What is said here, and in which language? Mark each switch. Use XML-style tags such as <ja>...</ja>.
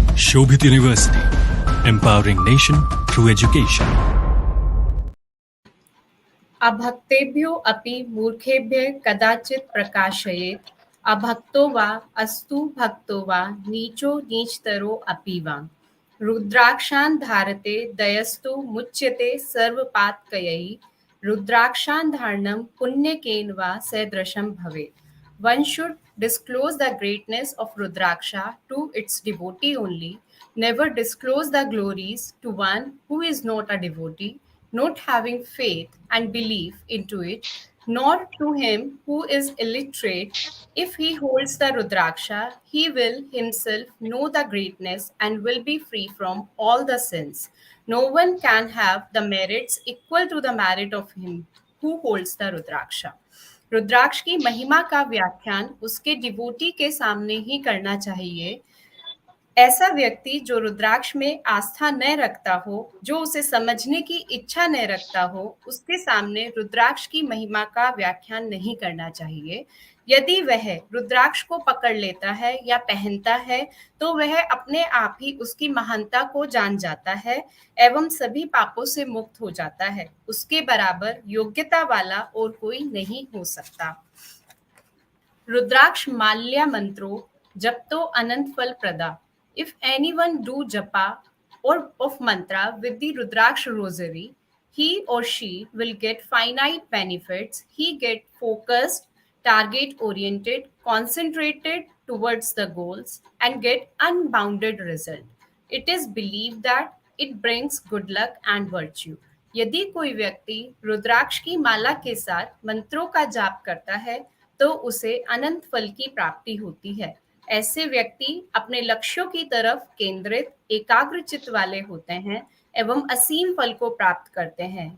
<en>Shobhit University, empowering nation through education.</en> <sa>अभक्तेभ्यो अपि मूर्खेभ्यः कदाचित् प्रकाशयेत् अभक्तो वा अस्तु भक्तो वा नीचो नीचतरो अपि वा रुद्राक्षान् धारते दयस्तु मुच्यते सर्वपातकैः रुद्राक्षान् धारणं पुण्यकेन वा सदृशं भवेत्.</sa> <en>One should disclose the greatness of Rudraksha to its devotee only, never disclose the glories to one who is not a devotee, not having faith and belief into it, nor to him who is illiterate. If he holds the Rudraksha, he will himself know the greatness and will be free from all the sins. No one can have the merits equal to the merit of him who holds the Rudraksha.</en> <hi>रुद्राक्ष की महिमा का व्याख्यान उसके devotee के सामने ही करना चाहिए. ऐसा व्यक्ति जो रुद्राक्ष में आस्था न रखता हो, जो उसे समझने की इच्छा न रखता हो, उसके सामने रुद्राक्ष की महिमा का व्याख्यान नहीं करना चाहिए. यदि वह रुद्राक्ष को पकड़ लेता है या पहनता है तो वह अपने आप ही उसकी महानता को जान जाता है एवं सभी पापों से मुक्त हो जाता है. उसके बराबर योग्यता वाला और कोई नहीं हो सकता.</hi> <sa>रुद्राक्ष माल्या मंत्रो जप तो अनंत फल प्रदा.</sa> <en>If anyone do japa or of mantra with the Rudraksh rosary, he or she will get finite benefits. He get focused, target oriented, concentrated towards the goals and get unbounded result. It is believed that it brings good luck and virtue.</en> <hi>यदि कोई व्यक्ति रुद्राक्ष की माला के साथ मंत्रों का जाप करता है तो उसे अनंत फल की प्राप्ति होती है. ऐसे व्यक्ति अपने लक्ष्यों की तरफ केंद्रित एकाग्रचित्त वाले होते हैं एवं असीम फल को प्राप्त करते हैं.</hi>